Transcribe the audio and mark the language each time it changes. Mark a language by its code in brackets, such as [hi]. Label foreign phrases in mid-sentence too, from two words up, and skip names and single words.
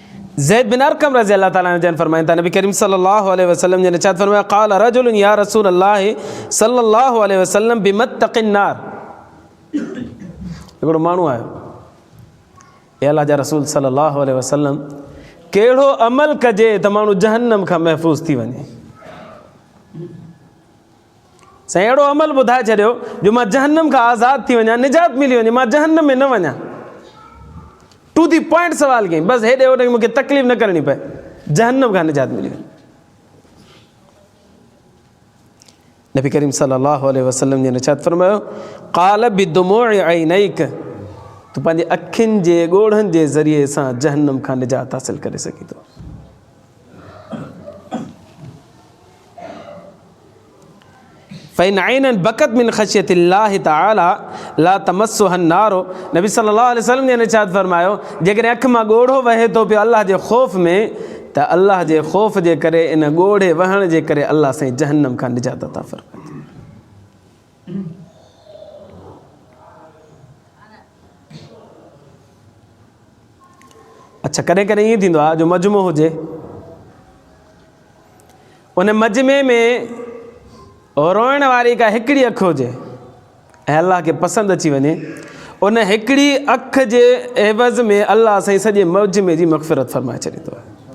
[sd] ज़ैद बिन अरकम [ar] رضي الله تعالى [sd] जन फरमाइनि था नबी करीम [ar] صلى الله عليه وسلم [sd] जन छा फरमाया [ar] قال رجل يا رسول الله صلى الله عليه وسلم بما أتقي النار. [sd] हिकिड़ो माण्हू आयो, ए अल्लाह जा रसूल [ar] صلى الله عليه وسلم [sd] कहिड़ो अमल कजे त माण्हू जहन्नम खां महफ़ूज़ थी वञे। साईं अहिड़ो अमल ॿुधाए छॾियो जो मां जहन्नम खां आज़ादु थी वञा, निजात मिली वञे, मां जहन्नम में न वञा। [en] to the point [sd] सवाल कई, बसि हेॾे होॾे मूंखे तकलीफ़ न करणी पए, जहन्नम खां निजात मिली वञे। नबी करीम [ar] صلى الله عليه وسلم [sd] जिन छा फरमायो [ar] قال بدموع عينيك, [sd] तूं पंहिंजे अखियुनि जे ॻोढ़नि जे ज़रिए सां जहन्नम खां निजात हासिल करे सघीं थो। [ar] فإن عينا بكت من خشية الله تعالى لا تمسها النار. [sd] नबी [ar] صلى الله عليه وسلم [sd] ने छा फरमायो जेकॾहिं अखि मां ॻोढ़ो वहे थो पियो अल्लाह जे ख़ौफ़ में, त अल्लाह जे ख़ौफ़ जे करे इन ॻोढ़े वहण जे करे अल्लाह साईं जहन्नम खां निजात अता फ़रमाए। अच्छा, कॾहिं कॾहिं ईअं थींदो आहे जो मजमो हुजे, उन मजमे में रोइण वारी का हिकिड़ी अखि हुजे ऐं अल्लाह खे पसंदि अची वञे, उन हिकिड़ी अख जे एवज़ में अल्लाह साईं सॼे मजमे जी मग़फ़िरत फ़रमाए छॾींदो आहे।